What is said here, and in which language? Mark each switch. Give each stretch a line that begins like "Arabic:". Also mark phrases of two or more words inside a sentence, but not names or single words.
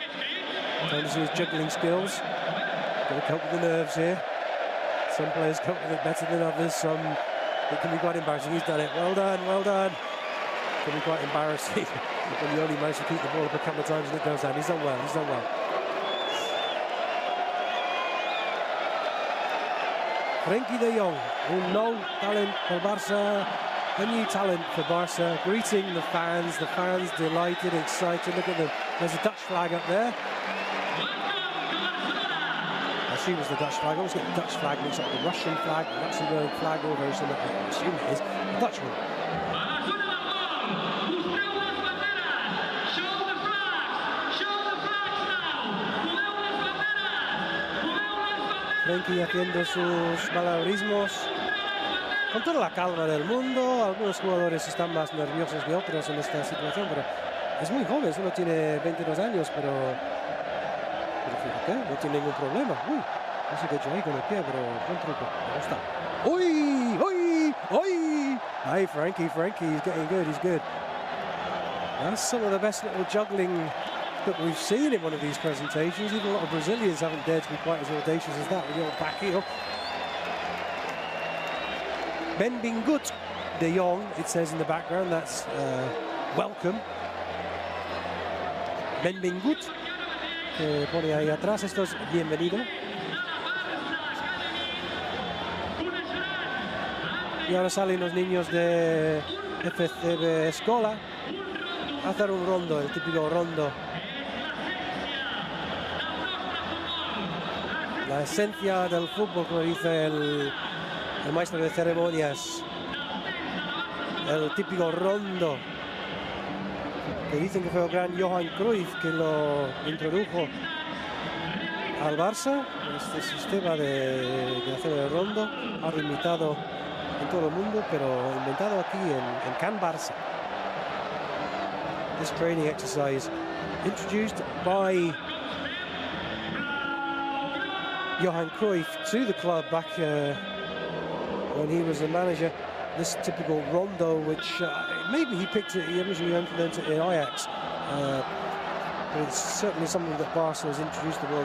English: Time to see his juggling skills. Going to cope with the nerves here. Some players cope with it better than others. Some, it can be quite embarrassing. He's done it. Well done, well done. It can be quite embarrassing when you only manage to keep the ball up a couple of times and it goes down. He's done well, he's done well. Frenkie de Jong,
Catalan: un nou talent
English: for Barca. A new talent for Barca, greeting the fans delighted, excited. Look at them, there's a Dutch flag up there. I assume it's the Dutch flag. I always get the Dutch flag mixed up with the Russian flag, the Luxembourg flag, or very similar. I assume it is the Dutch one.
Spanish: Frenkie haciendo sus malabarismos. Con toda la calma del mundo, algunos jugadores están más nerviosos que otros en esta situación, pero es muy joven, solo tiene 22 años, pero fíjate, no tiene ningún problema. Uy, no sé qué he hecho ahí con el pie, pero buen truco, me gusta. Uy, uy, uy. Hey, Frenkie,
English: he's getting good, he's good. That's some of the best little juggling that we've seen in one of these presentations. Even a lot of Brazilians haven't dared to be quite as audacious as that with the old back heel. Benvingut de Jong, it says in the background, that's welcome.
Spanish: Benvingut, que pone ahí atrás, esto es bienvenido. Y ahora salen los niños de FCB Escola a hacer un rondo, el típico rondo. la esencia del fútbol, como dice el maestro de ceremonias, el típico rondo, que dicen que fue el gran Johan Cruyff que lo introdujo al Barça, este sistema de hacer el rondo, algo imitado en todo el mundo, pero inventado aquí en Can Barça.
English: This training exercise introduced by Johan Cruyff to the club back when he was the manager. This typical rondo, which maybe he picked it, he originally implemented it in Ajax, but it's certainly something that Barca has introduced to the world.